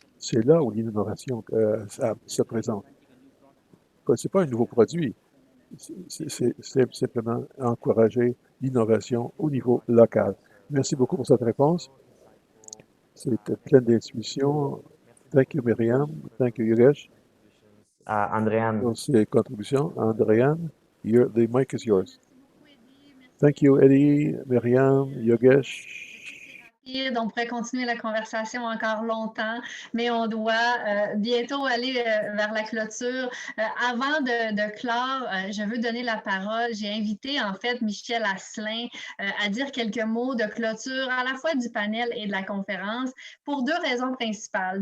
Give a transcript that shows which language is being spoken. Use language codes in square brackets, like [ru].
[fr] C'est là où l'innovation se présente. Ce n'est pas un nouveau produit, c'est simplement encourager l'innovation au niveau local. Merci beaucoup pour cette réponse. C'était plein d'intuition. [en] Thank you, Myriam. Thank you, Yogesh. [fr] Andréane. Pour ces contributions. [en] Andréane, the mic is yours. Thank you, Eddie, Myriam, Yogesh. [fr] On pourrait continuer la conversation encore longtemps, mais on doit bientôt aller vers la clôture. Avant de clore, je veux donner la parole. J'ai invité en fait Michel Asselin à dire quelques mots de clôture à la fois du panel et de la conférence pour deux raisons principales.